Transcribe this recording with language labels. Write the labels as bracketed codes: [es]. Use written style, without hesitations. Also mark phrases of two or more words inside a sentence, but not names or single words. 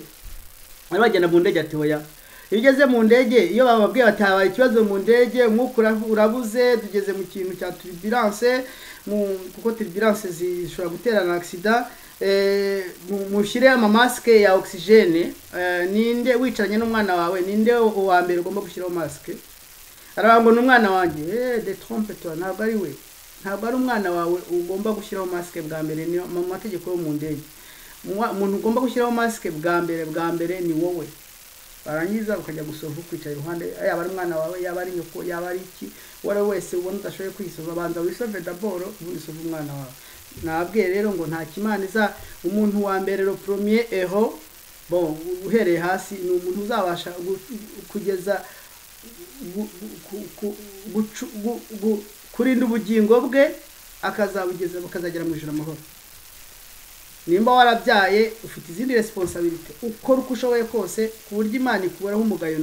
[rw] ari bagenda mu ndege ati hoya igeze mu ndege iyo bababwiye batabaye ikibazo mu ndege umwuka urabuze tugeze mu kintu cya turbulence kuko turbulence zishobora gutera na accident mushyire ama maske ya oxygene ninde wicaranye n'umwana wawe ninde wa mbere ugomba gushyiraho maske arabango n'umwana wanjye [fr] de trompe toi [rw] ntabwo ari we ntabwo ari umwana wawe ugomba gushyiraho maske bwa mbere ni mu mategeko yo mu ndege umuntu ugomba gushyiraho maske bwa mbere ni wowe barangiza ukajya gusohoka kwicara iruhande yaba ari umwana wawe yaba ari nyoko yaba ari iki wari wese ubona udashoboye kwisova banza wisove d'abord ubundi usove umwana wawe nabwiye rero ngo nta kimaniza umuntu wa mbere [fr] le premier héros [rw] bon uhereye hasi ni umuntu uzabasha kugeza kurinda ubugingo bwe akazagera mu ijuru amahoro nimba warabyaye ufite izindi responsabilité ukora uko ushoboye kose ku buryo Imana ikuburaho umugayo